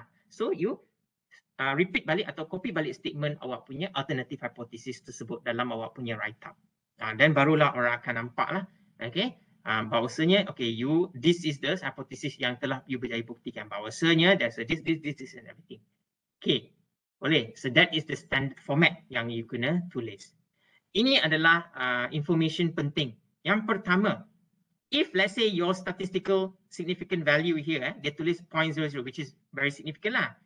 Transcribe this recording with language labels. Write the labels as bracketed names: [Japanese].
[Malay] So you repeat balik atau copy balik statement awak punya alternative hypothesis tersebut dalam awak punya write-up. Dan barulah orang akan nampak lah. Okay. Bahawasanya, okay, [English] this is the hypothesis [Malay] yang telah you berjaya buktikan. [English] Bahawasanya, there's a this and everything. Okay, boleh. So that is the standard format yang you [Malay] kena tulis. Ini adalah information penting. [English] Yang pertama, if let's say your statistical significant value here, [Malay] dia tulis [English] 0.00, which is very significant lah.